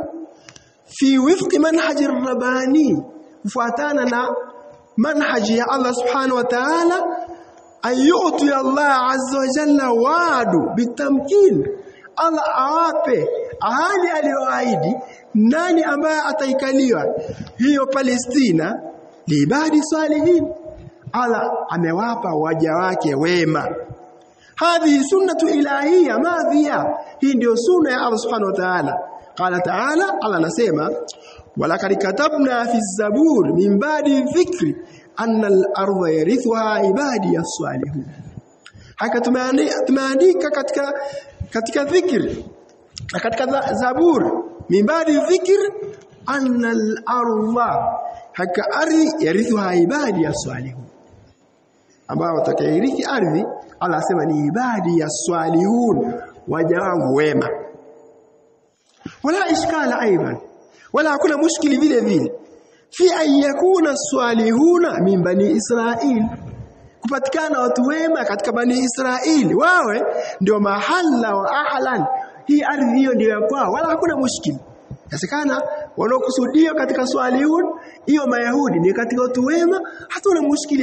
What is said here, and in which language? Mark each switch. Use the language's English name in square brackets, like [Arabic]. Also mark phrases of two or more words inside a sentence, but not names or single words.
[Arabic] في وفق منهج الرباني, [Swahili] kufuatana na manhaji ya Allah [Arabic] سبحانه وتعالى, [Swahili] ayutu ya Allah [Arabic] عز وجل وعد بالتمكين, [Swahili] Allah awape ahadi aliyoahidi nani ambaye ataikaliwa hiyo Palestina, [Arabic] لعباد صالحين, [Swahili] Allah amewapa waja wake wema. [Arabic] هذه سنة إلهية ماضية, [Swahili] hii ndio sunna ya Allah [Arabic] سبحانه وتعالى. قال تعالى, [Swahili] Allah anasema [Arabic] ولقد كتبنا في الزبور من بعد الذكر أن الأرض يرثها عبادي الصالحون. [Swahili] Haka tumeandika katika dhikri, katika zabur [Arabic] من بعد الذكر أن الأرض, [Swahili] haka ardhi [Arabic] يرثها عبادي الصالحون, [Swahili] ambao watakairithi ardhi Allah asema ni ibadi ya salihun, waja wangu wema. [Arabic] ولا إشكال أيضا, [Swahili] wala hakuna mushkili vile vile [Arabic] في أن يكون صالحون من بني إسرائيل, [Swahili] kupatikana watu wema katika bani Israili, wawe ndio mahala wa ahlan, hii ardhi hiyo ndio ya kwao, wala hakuna mushkili. Yasekana wanaokusudia katika salihun hiyo Mayahudi ni katika watu wema, hatuna mushkili.